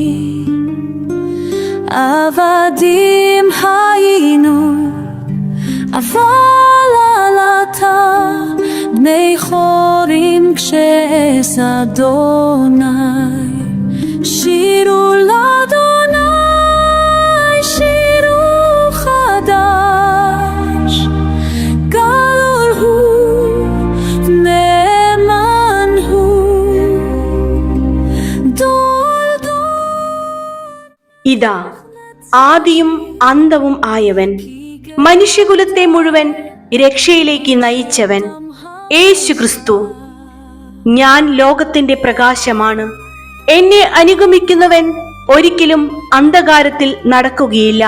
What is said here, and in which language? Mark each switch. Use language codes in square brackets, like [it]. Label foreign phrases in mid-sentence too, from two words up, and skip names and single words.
[he] עבדים היינו אבל עלתה בני חורים כשאעש אדוני שירו לאדוני שירו חדש גדול הוא נאמן הוא דור [ml] ഇതാ ആദിയും അന്തവും ആയവൻ, മനുഷ്യകുലത്തെ മുഴുവൻ രക്ഷയിലേക്ക് നയിച്ചവൻ യേശു ക്രിസ്തു. ഞാൻ ലോകത്തിന്റെ പ്രകാശമാണ്. എന്നെ അനുഗമിക്കുന്നവൻ ഒരിക്കലും അന്ധകാരത്തിൽ നടക്കുകയില്ല.